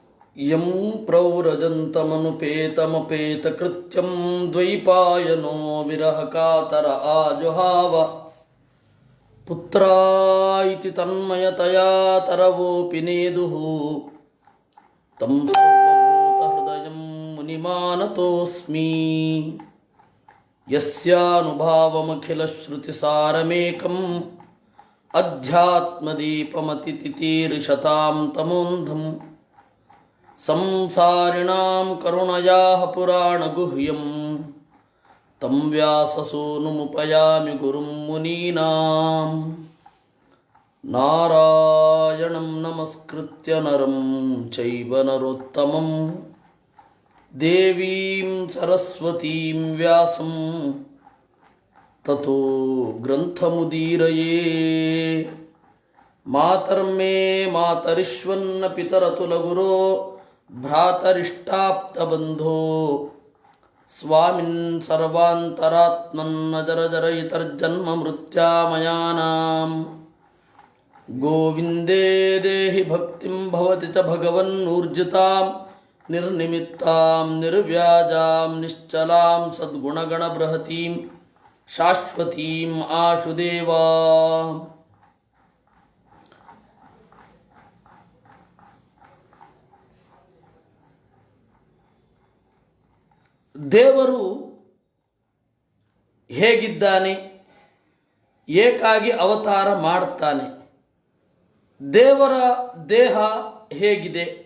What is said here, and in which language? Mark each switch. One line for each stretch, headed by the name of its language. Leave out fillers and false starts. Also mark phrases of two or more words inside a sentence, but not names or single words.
Sanskrit: ಯಂ ಪ್ರವ್ರಜಂತಮನುಪೇತಮಪೇತಕೃತ್ಯಂ ದ್ವೈಪಾಯನೋ ವಿರಹಕಾತರ ಆಜುಹಾವ ಪುತ್ರಾಯಿತಿ ತನ್ಮಯತಯಾ ತರವೋಪಿ ನೇದುಃ ತಂ ಸರ್ವಭೂತಹೃದಯಂ ಮುನಿಮಾನತೋಸ್ಮಿ ಯಸ್ಯಾನುಭಾವಮಖಿಲಶ್ರುತಿಸಾರಮೇಕಂ ಅಧ್ಯಾತ್ಮದೀಪಮತಿತಿತೀರ್ಷತಾಂ ತಮೋಂಧಂ ಸಂಸಾರಿಣಾಂ ಕರುಣಯಾಃ ಪುರಾಣಗುಹ್ಯಂ ತಂ ವ್ಯಾಸಸೂನುಮುಪಯಾಮಿ ಗುರುಂ ಮುನೀನಾಂ ನಾರಾಯಣಂ ನಮಸ್ಕೃತ್ಯ ನರಂ ಚೈವ ನರೋತ್ತಮಂ ದೇವೀಂ ಸರಸ್ವತೀಂ ವ್ಯಾಸಂ ತಥೋ ಗ್ರಂಥಮುದೀರಯೇ ಮಾತರ್ಮೇ ಮಾತರಿಶ್ವನ್ನ ಪಿತರತುಲಗುರೋ ಭ್ರಾತರಿಷ್ಟಾಪ್ತಬಂಧೋ ಸ್ವಾಮಿನ್ ಸರ್ವಾಂತರಾತ್ಮನ್ನಜರಜರಯಿತರ್ಜನ್ಮ ಮೃತ್ಯಾಮಯಾನಾಂ ಗೋವಿಂದೇ ದೇಹಿ ಭಕ್ತಿಂ ಭವತಿ ಚ ಭಗವನ್ನೂರ್ಜಿತಾಂ ನಿರ್ನಿಮಿತ್ತಾಂ ನಿರ್ವ್ಯಾಜಾಂ ನಿಶ್ಚಲಾಂ ಸದ್ಗುಣಗಣಬೃಹತೀಂ ಶಾಶ್ವತೀಂ ಆಶುದೇವಾ.
Kannada: ದೇವರು ಹೇಗಿದ್ದಾನೆ, ಏಕಾಗಿ ಅವತಾರ ಮಾಡುತ್ತಾನೆ, ದೇವರ ದೇಹ ಹೇಗಿದೆ,